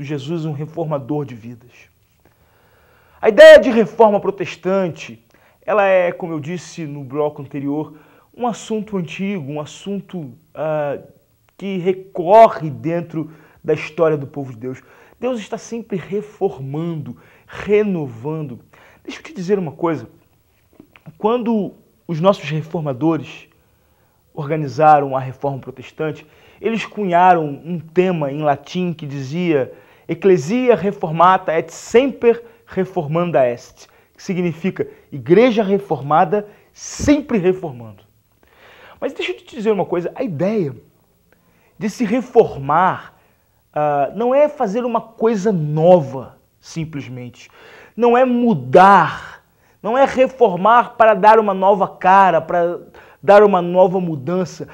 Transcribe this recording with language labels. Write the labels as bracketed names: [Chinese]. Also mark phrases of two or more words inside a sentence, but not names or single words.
[Portuguese] Jesus, um reformador de vidas. A ideia de reforma protestante, ela é, como eu disse no bloco anterior, um assunto antigo, um assunto que recorre dentro da história do povo de Deus. Deus está sempre reformando, renovando. Deixa eu te dizer uma coisa. Quando os nossos reformadores organizaram a reforma protestante, eles cunharam um tema em latim que dizia [Latin] Ecclesia reformata et semper reformanda est, [Portuguese] que significa igreja reformada sempre reformando. Mas deixa eu te dizer uma coisa, a ideia de se reformar não é fazer uma coisa nova, simplesmente. Não é mudar, não é reformar para dar uma nova cara, para dar uma nova mudança.